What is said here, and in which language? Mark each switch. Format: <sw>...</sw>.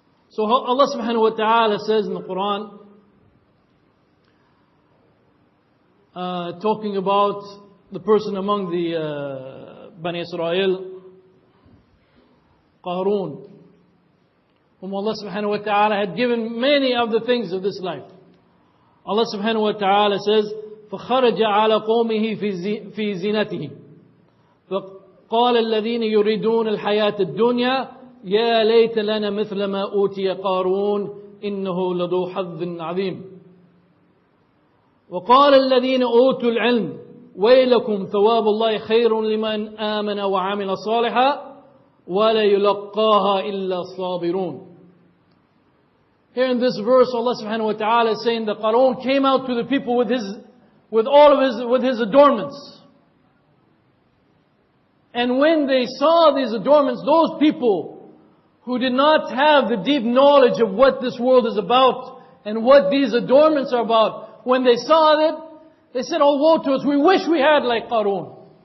<en>So Allah subhanahu wa ta'ala says in the Qur'an, talking about the person among the Bani Israel, Qarun, whom Allah subhanahu wa ta'ala had given many of the things of this life. Allah subhanahu wa ta'ala says,</en> <ar>فَخَرَجَ عَلَى قَوْمِهِ فِي زِينَتِهِ فَقَالَ الَّذِينَ يُرِيدُونَ الْحَيَاةَ الدُّنْيَا يا ليت لنا مثل ما أوتي قارون إنه لذو حظ عظيم. وقال الذين أوتوا العلم ويلكم ثواب الله خير لمن آمن وعمل صالحا ولا يلقاها إلا الصابرون.</ar> <en>Here in this verse, Allah subhanahu wa ta'ala is saying that Qarun came out to the people with his adornments. And when they saw these adornments, those people who did not have the deep knowledge of what this world is about and what these adornments are about, when they saw it, they said, "Oh, woe to us, we wish we had like Qarun."</en>